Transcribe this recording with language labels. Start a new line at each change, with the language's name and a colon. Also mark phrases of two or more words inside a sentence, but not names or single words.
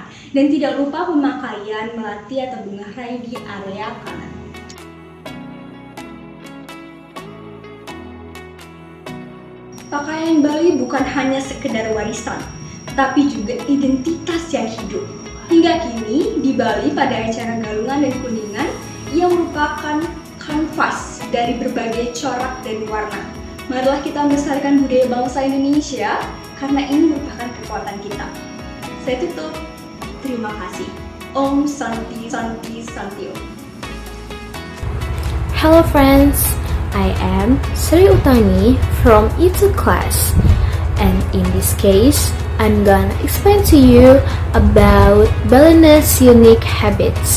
Indonesian: Dan tidak lupa pemakaian melati atau bunga rai di area kanan. Pakaian Bali bukan hanya sekedar warisan, tapi juga identitas yang hidup. Hingga kini, di Bali pada acara galungan dan kuningan, ia merupakan kanvas dari berbagai corak dan warna. Marilah kita melestarikan budaya bangsa Indonesia, karena ini merupakan kekuatan kita. Saya tutup. Terima kasih.
Sanskrit: Om Santi Santi Santio.
English: Hello friends, I am Sri Utami from E2 class, and in this case, I'm gonna explain to you about Balinese unique habits.